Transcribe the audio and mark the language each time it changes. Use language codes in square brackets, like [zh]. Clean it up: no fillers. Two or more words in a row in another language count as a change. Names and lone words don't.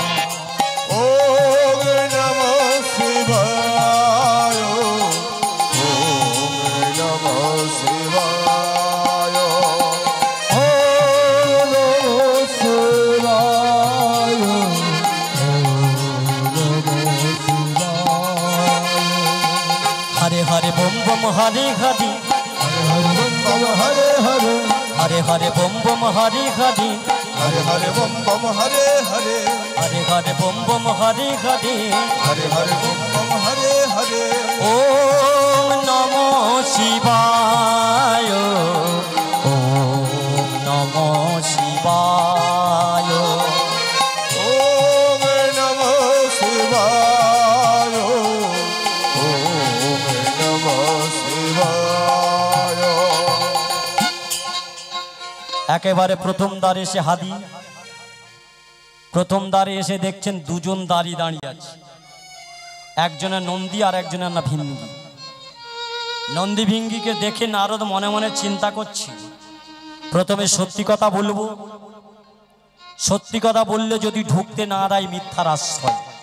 [sa] ওম নমো শিবায়, ওম নমো শিবায়, ওম নমো শিবায়, ওম নমো শিবায়। হরে হরে বম বম হরে হরে, হরে হরে হরে হরে, হরে হরে বম বম হরে হরে, हरे हरे बम बम हरे हरे हरे हरे बम बम हरे हरे हरे हरे बम बम हरे हरे ओम नमो शिवाय ओम नमो शिवाय ओम नमः शिवाय ओम नमः शिवाय [bn] একেবারে প্রথম দ্বারে এসে হাদি প্রথম দ্বারে এসে দেখছেন দুজন দাঁড়িয়ে আছে, একজনের নন্দী আর একজনের না ভিঙ্গি। নন্দী ভিঙ্গিকে দেখে নারদ মনে মনে চিন্তা করছে, প্রথমে সত্যি কথা বলবো, সত্যি কথা বললে যদি ঢুকতে না দেয় মিথ্যার আশ্রয়।